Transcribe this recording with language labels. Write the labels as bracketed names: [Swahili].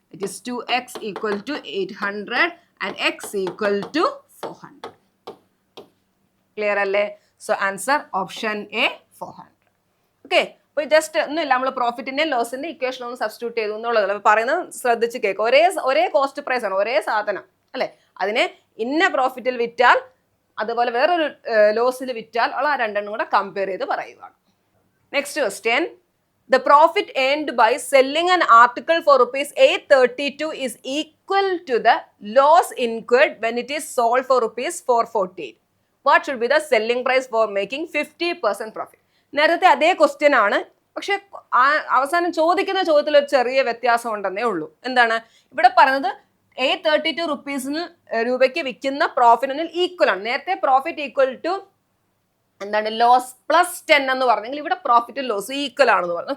[English] It is 2x equal to 800 and x equal to 400. Clear [Malayalam] അല്ലേ? [English] So answer option A 400. [Malayalam] Okay, അപ്പോൾ just ഒന്നുമില്ല, നമ്മൾ പ്രോഫിറ്റിന്റെ ലോസിന്റെ equation ഒന്ന് substitute ചെയ്തു എന്നുള്ളതല്ല പറയുന്നത്. ശ്രദ്ധിച്ച് കേൾക്കുക. ഒരേ കോസ്റ്റ് പ്രൈസ് ആണ്, ഒരേ സാധനം അല്ലേ. അതിനെ ഇന്ന പ്രോഫിറ്റിൽ വിറ്റാൽ അതുപോലെ വേറൊരു ലോസിൽ വിറ്റാൽ ഉള്ള ആ രണ്ടെണ്ണം കൂടെ കമ്പയർ ചെയ്ത് പറയുകയാണ്. Next question. [English] The profit earned by selling an article for rupees 832 is equal to the loss incurred when it is sold for rupees 448. What should be the selling price for making 50% profit? [Malayalam] നേരത്തെ അതേ question ആണ്, പക്ഷെ അവസാനം ചോദിക്കുന്ന ചോദ്യത്തിൽ ഒരു ചെറിയ വ്യത്യാസം ഉണ്ടെന്നേ ഉള്ളൂ. എന്താണ് ഇവിടെ പറയുന്നത്? 832 രൂപയ്ക്ക് വിൽക്കുന്ന പ്രോഫിറ്റിന് ഈക്വൽ ആണ്. നേരത്തെ പ്രോഫിറ്റ് ഈക്വൽ ടു എന്താണ്? ലോസ് പ്ലസ് 10 എന്ന് പറഞ്ഞെങ്കിൽ ഇവിടെ പ്രോഫിറ്റ് ലോസ് ഈക്വൽ ആണെന്ന് പറഞ്ഞു.